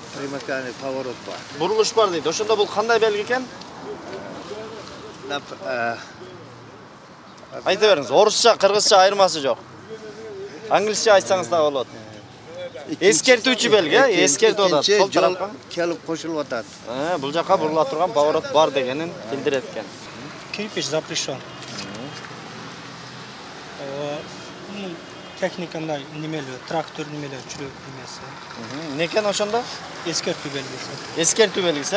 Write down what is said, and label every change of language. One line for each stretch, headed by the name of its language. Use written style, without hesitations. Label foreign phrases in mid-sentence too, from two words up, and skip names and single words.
Russian: Примыкание поворот бар.
Kyrgyz: Бурулуш бар дейт. Ошондо бул кандай белге экен? Айта бериңиз. Орусча, кыргызча айырмасы жок. Англисче айтсаңыз да болот. Эскертүүчү белге, эскертип атат. Сол тарапка
Uzbek: kelib qo'shilib o'tadi.
Kyrgyz: Бул жака бурула турган поворот бар дегенин билдирет экен.
Russian: Кирпич запрещен.
Kyrgyz: Техникандай немелер, трактор немелер жүрөк немеси. Эмне экен ошондо? Эскертүү белгиси. Эскертүү белгиси.